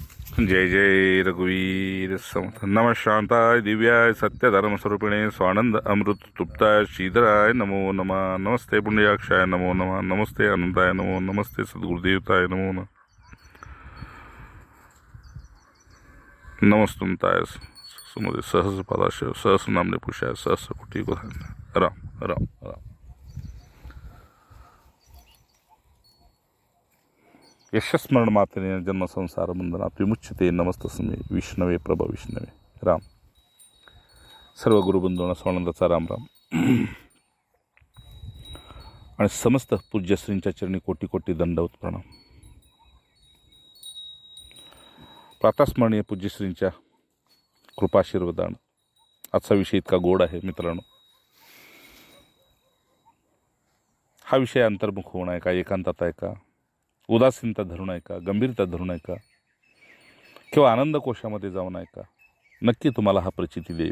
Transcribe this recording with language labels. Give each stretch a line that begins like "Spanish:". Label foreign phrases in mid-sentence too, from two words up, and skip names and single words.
Marathi: जय जय रघुवीर समर्थ.
Sanskrit: नमः शांताय दिव्याय सत्यधर्मस्वरूपिणे स्वानंद अमृत तृप्ताय श्रीधराय नमो नमः. नमस्ते पुण्यक्षाय नमो नमः. नमस्ते अनंताय नमो. नमस्ते सद्गुरुदेवताय नमो नमः. नमस्तुमताय सुमदे सहस्र पदाशय सहस्र नामने पुषाय सहस्र कोटी को राम राम राम. यशस्मरण मात्रेने जन्म संसार बंधनात विमुच्यते. नमस्तस्मै विष्णवे प्रभ विष्णवे.
Marathi: राम. सर्व गुरुबंधूंना स्वानंदाचा राम राम आणि समस्त पूज्यश्रींच्या चरणी कोटी कोटी दंडवत प्रणाम. प्रातस्मरणीय पूज्यश्रींच्या कृपाशीर्वादानं आजचा विषय इतका गोड आहे मित्रांनो. हा विषय अंतर्मुख होणं आहे का, एकांतात आहे का, उदासीनता धरून आहे का, गंभीरता धरून आहे का, किंवा आनंद कोशामध्ये जाऊन आहे का, नक्की तुम्हाला हा प्रचिती देईल.